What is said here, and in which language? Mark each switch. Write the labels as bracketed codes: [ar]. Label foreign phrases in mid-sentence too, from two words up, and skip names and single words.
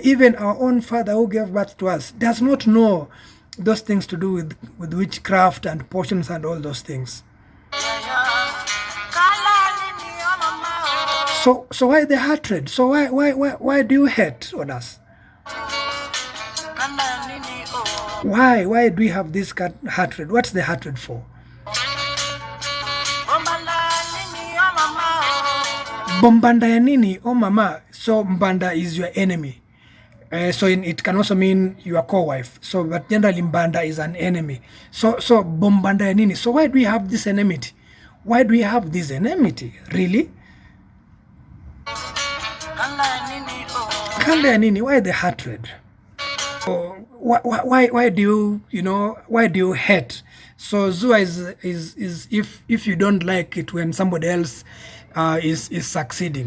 [en] Even our own father who gave birth to us does not know those things to do with witchcraft and potions and all those things. So why the hatred? So why do you hate on us? Why do we have this hatred? What's the hatred for? [ln] Bombanda ya nini? Oh mama. [en] So mbanda is your enemy. So it can also mean your co-wife. So but generally mbanda is an enemy. [ln] So bombanda ya nini? [en] So why do we have this enmity? Why do we have this enmity? Really? Kandayani, why the hatred? Why do you hate? So Zua is if you don't like it when somebody else is succeeding.